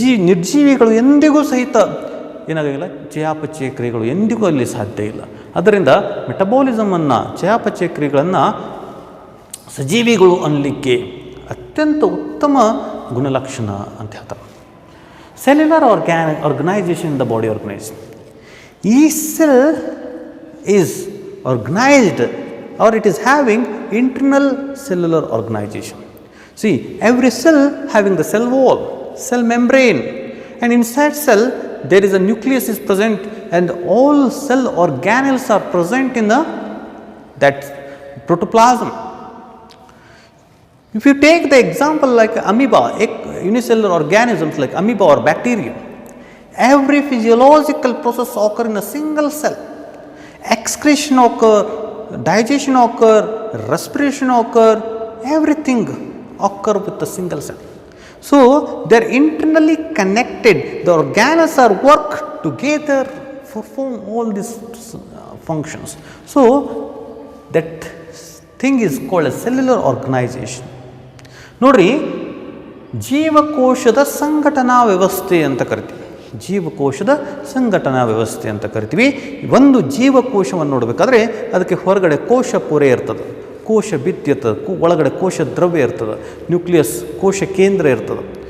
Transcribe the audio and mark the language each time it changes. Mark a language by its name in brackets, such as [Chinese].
[Kannada] ನಿರ್ಜೀವಿಗಳು ಎಂದಿಗೂ ಸಹಿತ ಏನಾಗಿಲ್ಲ, ಚಯಾಪಚಯ ಕ್ರಿಯೆಗಳು ಎಂದಿಗೂ ಅಲ್ಲಿ ಸಾಧ್ಯ ಇಲ್ಲ. ಅದರಿಂದ ಮೆಟಬಾಲಿಸಮನ್ನು, ಚಯಾಪಚಯ ಕ್ರಿಯೆಗಳನ್ನು ಸಜೀವಿಗಳು ಅನ್ನಲಿಕ್ಕೆ ಅತ್ಯಂತ ಉತ್ತಮ ಗುಣಲಕ್ಷಣ ಅಂತ ಹೇಳ್ತಾರೆ. [English] Cellular organization in the body organization. ಈ cell is organized or it is having internal cellular organization. See, every cell having the cell wall, cell membrane, and inside cell there is a nucleus is present, and all cell organelles are present in that protoplasm. If you take the example like amoeba, unicellular organisms like amoeba or bacteria, every physiological process occur in a single cell. Excretion occur, digestion occur, respiration occur, everything occur with a single cell. So they are internally connected. The organelles are work together perform all these functions. So that thing is called a cellular organization. [Kannada] ನೋಡ್ರಿ, ಜೀವಕೋಶದ ಸಂಘಟನಾ ವ್ಯವಸ್ಥೆ ಅಂತ ಕರಿತೀವಿ. ಜೀವಕೋಶದ ಸಂಘಟನಾ ವ್ಯವಸ್ಥೆ ಅಂತ ಕರಿತೀವಿ. ಒಂದು ಜೀವಕೋಶವನ್ನು ನೋಡಬೇಕಾದ್ರೆ ಅದಕ್ಕೆ ಹೊರಗಡೆ ಕೋಶ ಪೊರೆ ಇರ್ತದೆ, ಕೋಶ ಭಿತ್ತಿ ಇರ್ತದೆ, ಒಳಗಡೆ ಕೋಶ ದ್ರವ್ಯ ಇರ್ತದೆ, ನ್ಯೂಕ್ಲಿಯಸ್ ಕೋಶ ಕೇಂದ್ರ ಇರ್ತದೆ.